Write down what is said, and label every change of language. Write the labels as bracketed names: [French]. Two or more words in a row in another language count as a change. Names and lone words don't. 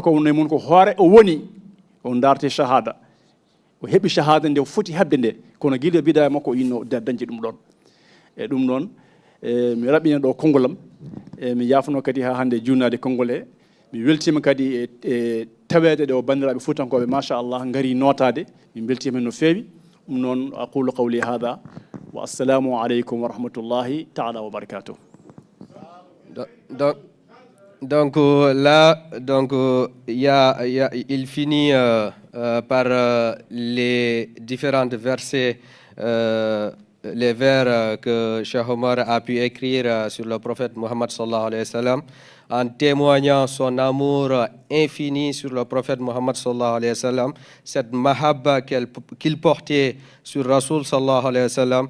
[Fula] ko wonno e mum ko hoore o woni o darte shahada o heɓi shahada nde foti hebde nde kono guila bidaya makko o yinno dañde ɗum ɗon e ɗum ɗon mi raɓɓina ɗo kongolam e mi yafno kadi ha hande junnade konngol he mi weltima kadi e tawede ɗo bandiraɓe fuutankoɓe machallah gari notade min beltima no feewi ɗum noon [Arabic] أقول قولي هذا والسلام عليكم ورحمة الله تعالى وبركاته. [French] Donc là, il finit par les différents versets les vers que Cheikh Omar a pu écrire sur le prophète Mohammed [Arabic] صلى الله عليه وسلم, [French] en témoignant son amour infini sur le prophète Mohammed [Arabic] صلى الله عليه وسلم, [French] cette mahabba qu'il portait sur Rasoul [Arabic] صلى الله عليه وسلم.